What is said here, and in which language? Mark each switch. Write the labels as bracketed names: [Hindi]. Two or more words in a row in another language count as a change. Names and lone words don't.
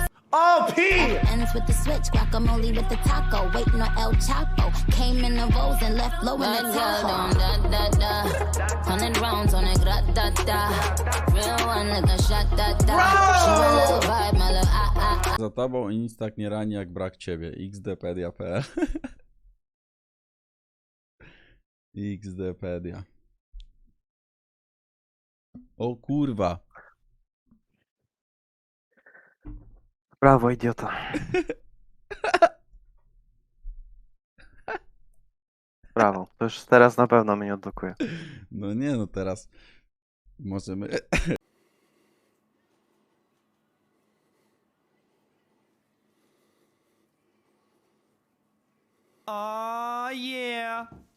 [English] Oh, P! Ends with the switch. Guacamole with the taco. Waiting on El Chapo. Came in the rolls and left low in the Tahoe. 100 rounds on it. Real one like a shot. She a little vibe, my little [Polish] Za tobą i nic tak nie rani jak brak ciebie. xdpedia.pl xdpedia. O kurwa. Brawo, idiota. Brawo. To już teraz na pewno mnie odblokuje. No nie, no teraz możemy... [English] Oh, yeah.